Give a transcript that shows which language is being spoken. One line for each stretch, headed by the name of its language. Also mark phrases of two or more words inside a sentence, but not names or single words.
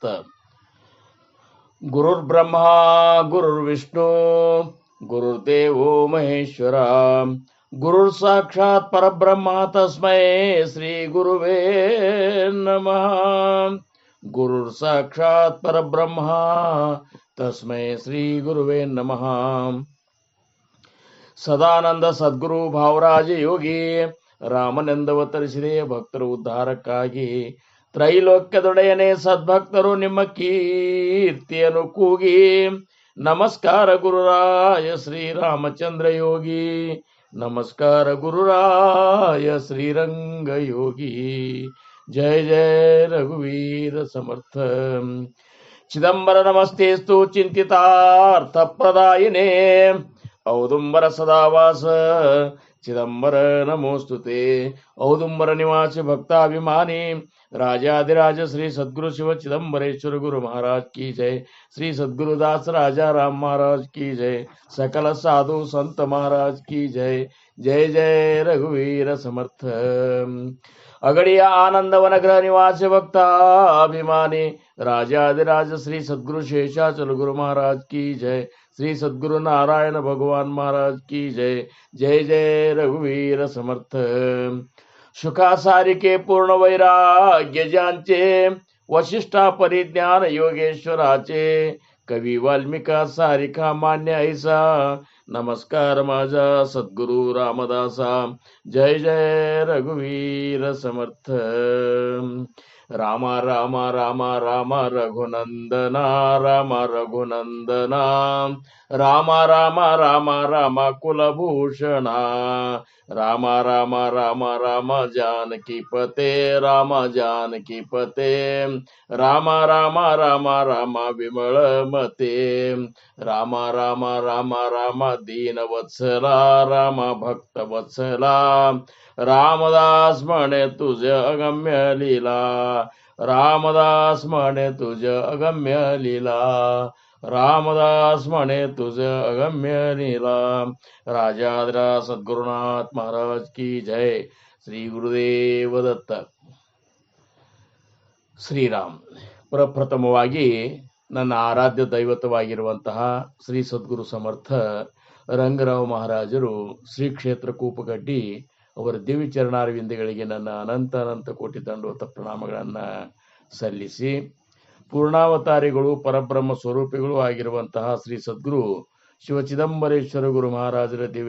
Sanskrit: गुरुर्ब्रह्मा गुरुर्विष्णु गुरुर्देवो महेश्वरा गुरुर् साक्षात् परब्रह्म तस्मै श्री गुरुवे नमः. गुरुर् साक्षात् परब्रह्म तस्मै श्री गुरुवे नमः.
Kannada: ಸದಾನಂದ ಸದ್ಗುರು ಭಾವರಾಜ ಯೋಗಿ ರಾಮನೆಂದವತರಿಸಿದೆ ಭಕ್ತರು ಉದ್ಧಾರಕ್ಕಾಗಿ. ತ್ರೈಲೋಕ್ಯದೊಡೆಯನೇ ಸದ್ಭಕ್ತರು ನಿಮ್ಮ ಕೀರ್ತಿಯನ್ನು ಕೂಗಿ. ನಮಸ್ಕಾರ ಗುರುರಾಯ ಶ್ರೀರಾಮಚಂದ್ರ ಯೋಗಿ, ನಮಸ್ಕಾರ ಗುರುರಾಯ ಶ್ರೀರಂಗ ಯೋಗಿ.
Marathi: जय जय रघुवीर समर्थ.
Sanskrit: ಚಿದಂಬರ ನಮಸ್ತೇಸ್ತು ಚಿಂತಿತಾರ್ಥ ಪ್ರದಾಯಿನೇ ಔದುಂಬರ ಸದಾವಾಸ ಚಿದಂಬರ ನಮೋಸ್ತುತೆ.
Hindi: औदुंबर निवासी भक्ताभिमानी राजाधिराज श्री सद्गुरु शिव चिदंबरेश्वर गुरु महाराज की जय. श्री सद्गुरुदास राजा राम महाराज की जय. सकल साधु संत महाराज की जय.
Marathi: जय जय रघुवीर समर्थ.
Hindi: अगड़िया आनंदवन गृह निवासी भक्ताभिमानी राजाधिराज श्री सद्गुरु शेषाचल गुरु महाराज की जय. श्री सद्गुरु नारायण भगवान महाराज की जय.
Marathi: जय जय रघुवीर समर्थ. शुका सारिके पूर्ण वैराग्य ज्यांचे वशिष्ठा परिज्ञान योगेश्वराचे कवी वाल्मिका सारिका मान्य ऐसा. नमस्कार माझा सद्गुरु रामदासा. जय जय रघुवीर समर्थ. राम राम राम राम रघुनंदना राम रघुनंदना राम राम राम राम कुलभूषणा राम राम राम राम जानकी पते राम जानकी पते राम राम राम राम विमल मते राम राम राम राम दीन वत्सला राम भक्त वत्सला रामदास म्हणे तुझ अगम्य लीला रामदास म्हणे तुझ अगम्य लीला रामदास म्हणे तुझ अगम्य लीला.
Hindi: राजाधिराज सद्गुरुनाथ महाराज की जय.
Kannada: श्री ಗುರುದೇವ ದತ್ತ. ಶ್ರೀರಾಮ್. ಪ್ರಪ್ರಥಮವಾಗಿ ನನ್ನ ಆರಾಧ್ಯ ದೈವತವಾಗಿರುವಂತಹ ಶ್ರೀ ಸದ್ಗುರು ಸಮರ್ಥ ರಂಗರಾವ್ ಮಹಾರಾಜರು ಶ್ರೀ ಕ್ಷೇತ್ರ ಕೂಪಗಡ್ಡಿ ಅವರ ದಿವ್ಯ ಚರಣಾರವಿಂದಗಳಿಗೆ ನನ್ನ ಅನಂತ ಕೋಟಿ ದಂಡೋತ ಪ್ರಣಾಮಗಳನ್ನು ಸಲ್ಲಿಸಿ, ಪೂರ್ಣಾವತಾರಿಗಳು ಪರಬ್ರಹ್ಮ ಸ್ವರೂಪಿಗಳು ಆಗಿರುವಂತಹ ಶ್ರೀ ಸದ್ಗುರು ಶಿವ ಚಿದಂಬರೇಶ್ವರ ಗುರು ಮಹಾರಾಜರ ದಿವ್ಯ